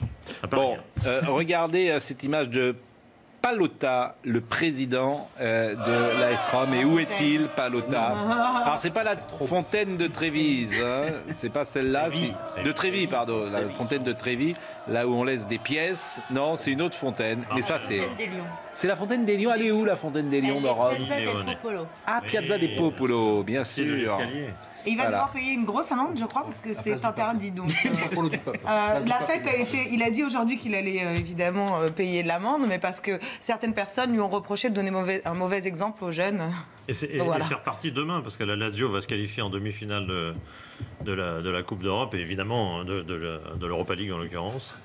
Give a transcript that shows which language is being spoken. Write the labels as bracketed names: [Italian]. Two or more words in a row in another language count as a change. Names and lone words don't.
[French] Bon, regardez cette image de Pallotta, le président de l'AS Rome. Et où est-il, Pallotta? Alors, c'est pas la fontaine de Trévise, hein. C'est pas celle-là. De Trévis, pardon. La fontaine de Trévis, là où on laisse des pièces. Non, c'est une autre fontaine. Mais ça, c'est la fontaine des Lions. Elle est où, la fontaine des Lions, dans Rome? Piazza del Popolo. Ah, Piazza del Popolo, bien C'est de sûr. l'escalier. Et il va devoir payer une grosse amende, je crois, parce que c'est interdit. Donc, la fête a été. Il a dit aujourd'hui qu'il allait évidemment payer l'amende, mais parce que certaines personnes lui ont reproché de donner un mauvais exemple aux jeunes. Et c'est reparti demain, parce que la Lazio va se qualifier en demi-finale de la Coupe d'Europe, et évidemment de l'Europa League en l'occurrence.